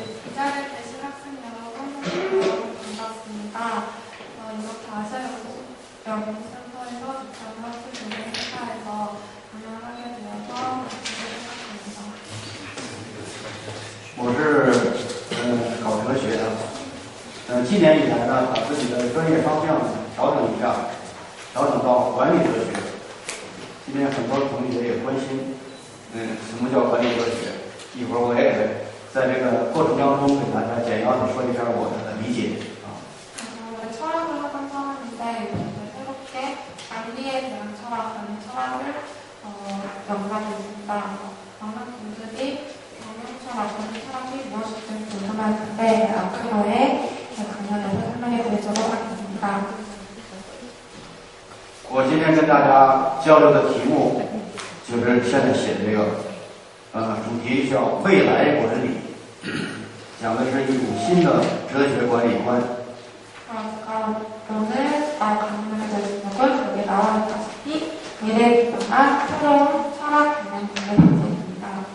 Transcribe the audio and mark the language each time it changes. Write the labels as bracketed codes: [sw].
[ko] 이 자리에 계신 학생 여러분, 반갑습니다. 이렇게 아시아연구센터에서 주최하는 학술 교육 행사에서 강연하게 되어서 기쁘게 생각합니다. [zh] 我是搞哲学的，今年以来呢，把自己的专业方向调整一下，调整到管理哲学。今天很多同学也关心，什么叫管理哲学？一会儿我也在这个过程当中给大家简要的说一下我的理解 [ko] 원래 철학을 하던 사람인데 새롭게 관리에 대한 철학, 철학을 연관이 있습니다. 많은 분들이 경영철학, 철학이 무엇인지 궁금할 텐데 앞으로의 강연에서 설명해 드리도록 하겠습니다. [zh] 我今天跟大家交流的题目就是现在写的这个，主题叫未来管理，讲的是一种新的哲学管理观。 [ko] 제가 오늘 강연하게 될 제목은 여기 나와 있다시피 미래에 기반한 새로운 철학 개념 분의 방식입니다.